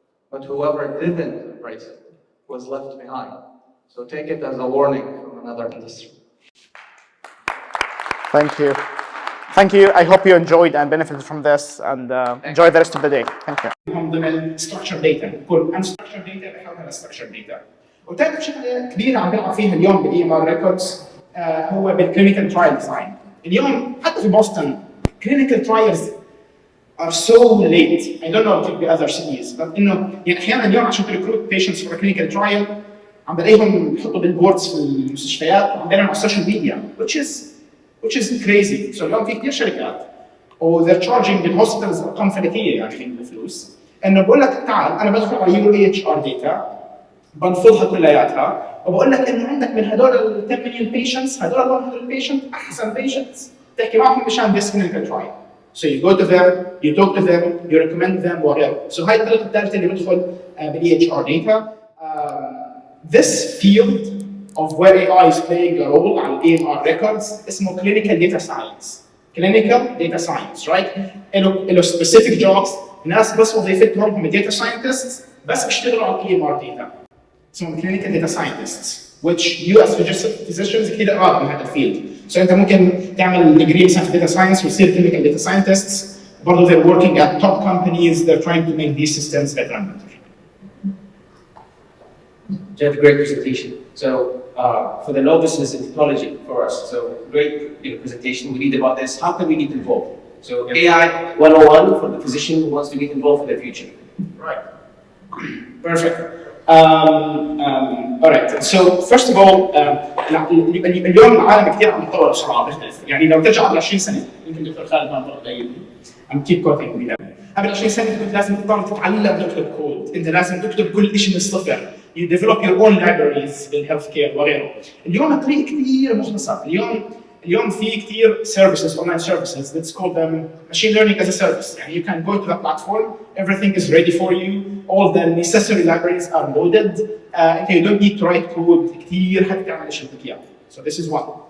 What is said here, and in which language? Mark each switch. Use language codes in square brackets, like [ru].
[en] But whoever didn't embrace it was left behind. So take it as a warning from another industry. Thank you. I hope you enjoyed and benefited from this, and enjoy the rest of the day. Thank you. [ar] هم ضمن structured data، كل unstructured data بحولها لstructured data. وثالث شغله كبيره عم بنلعب فيها اليوم بالاي ام ار ريكوردز هو بالكلينيكال ترايل ديزاين. اليوم حتى في بوسطن [en] clinical trials are so late. I don't know if it be other cities, but [ar] انه يعني احيانا اليوم عشان تريكروت [en] patients for a clinical trial [ar] عم بلاقيهم بحطوا بالبوردز في المستشفيات وعم بينهم على السوشيال ميديا [en] which is crazy. So [ar] اليوم في كثير شركات و [en] they're charging [ar] الهوسبيتالز ارقام فلكيه يعني من الفلوس انه بقول لك تعال انا بدخل على يورو اي اتش ار داتا بنفضها كلياتها وبقول لك انه عندك من هدول ال 10 مليون بيشنتس هدول 100 بيشنت احسن بيشنتس تحكي معهم مشان [en] this clinical trial. So you go to them, you talk to them, you recommend them, whatever. So [ar] هاي الطريقة الثالثة اللي بدخل بالاي HR data. [en] This field of where AI is playing a role [ar] على [en] EMR records [ar] اسمه [en] clinical data science. Clinical data science, right? [ar] له [en] specific jobs. [ar] ناس بس وظيفتهم هم data scientists بس بيشتغلوا على EMR data. اسمهم [en] clinical data scientists, which you as physicians [ar] كثير قراب من هذا الفيلد. [en] So [ar] انت ممكن تعمل [en] degree [ar] مثلا في [en] data science [ar] وتصير [en] clinical data scientists. [ar] برضه [en] they're working at top companies. They're trying to make these systems better and better. You have a great presentation. So for the novices in technology for us, so great presentation. We read about this. How can we get involved? So AI 101 for the physician who wants to get involved in the future. Right. Perfect. All right. So first of all, [ar] اليوم العالم كثير عم يتطور بسرعه بيختلف. يعني لو ترجع قبل 20 سنه يمكن دكتور خالد ما قريب عم [en] keep quoting me [ar] قبل 20 سنه كنت لازم تضطر تتعلم تكتب كود، انت لازم تكتب كل شيء من الصفر. [en] You develop your own libraries [ar] بالهيلث كير وغيره. اليوم الطريق كثير مختصر. اليوم في كثير [en] services, online services. Let's call them machine learning as a service. [ar] يعني [en] you can go to the platform, everything is ready for you, all the necessary libraries are loaded. You don't need to write code [ar] كثير حتى تعمل ايش بدك اياه. [en] So this is one.